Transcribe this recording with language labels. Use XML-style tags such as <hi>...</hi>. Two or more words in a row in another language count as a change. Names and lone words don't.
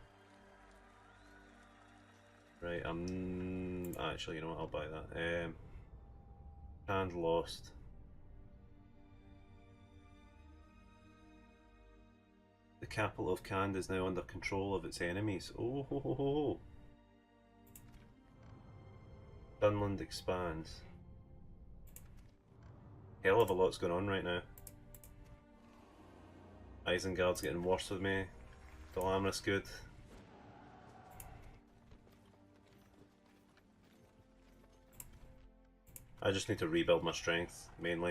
<en>Right, actually, you know what, I'll buy that. Khand lost. The capital of Khand is now under control of its enemies. Oh ho ho ho ho! Dunland expands. Hell of a lot's going on right now. Isengard's getting worse with me. Dalamris good. I just need to rebuild my strength, mainly.</en>